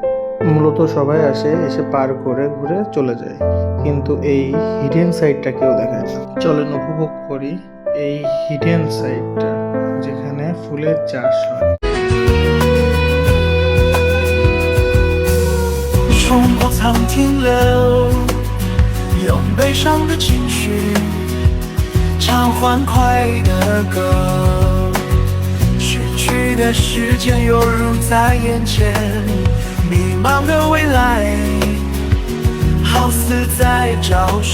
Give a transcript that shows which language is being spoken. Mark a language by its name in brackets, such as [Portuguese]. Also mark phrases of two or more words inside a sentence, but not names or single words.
[Bangla] মূলত সবাই এসে পার করে ঘুরে চলে যায়, কিন্তু এই হিডেন সাইডটা কেউ দেখায় না। চলেন উপভোগ করি এই হিডেন সাইডটা, যেখানে ফুলের চাষ হয়। [Chinese] 冲破苍天流，用悲伤的情绪唱欢快的歌。逝去的时间犹如在眼前，迷茫的未来好似在招手。